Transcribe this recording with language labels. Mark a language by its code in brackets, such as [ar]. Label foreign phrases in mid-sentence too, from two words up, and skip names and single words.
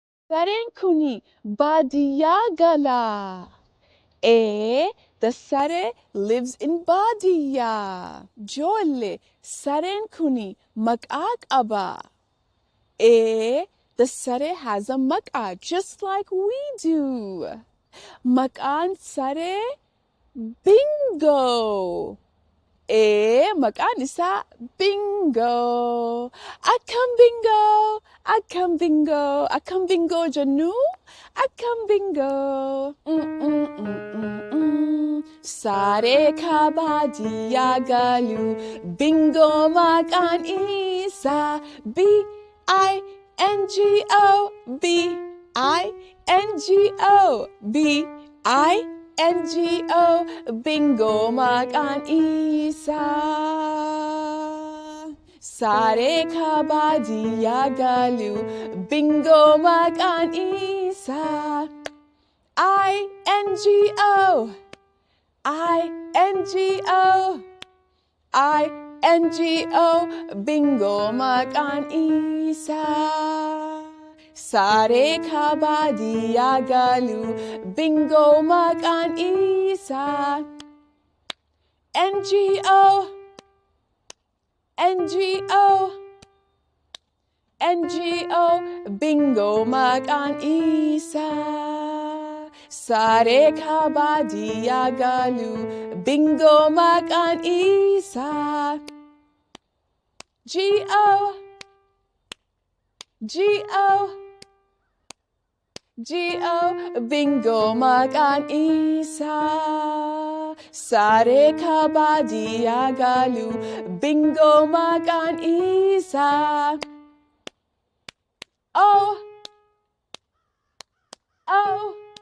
[om] Sareen kuni baadiyyaa gala. [en] The saree lives in baadiyyaa. [om] Ijoollee sareen kuni maqaa qaba. [en] The saree has a maqaa just like we do. [om] Maqaan saree Bingo. Maqaan isaa Bingo. Akkam Bingo. Akkam Bingo. Akkam Bingo jennu. Akkam Bingo. Saree baadiyyaa galu. Bingo maqaan isaa. B-I-N-G-O. B-I-N-G-O. B-I-N-G-O. Bingo maqaan isaa. Saree baadiyyaa galu. Bingo maqaan isaa. I-N-G-O. I-N-G-O. I-N-G-O. Bingo maqaan isaa. Saree baadiyyaa galu. Bingo maqaan isaa. N-G-O. N-G-O. N-G-O. Bingo maqaan isaa. Saree baadiyyaa galu. Bingo maqaan isaa. G-O. G-O. G-O. Bingo maqaan isaa. Saree baadiyyaa galu. Bingo maqaan isaa. O. O.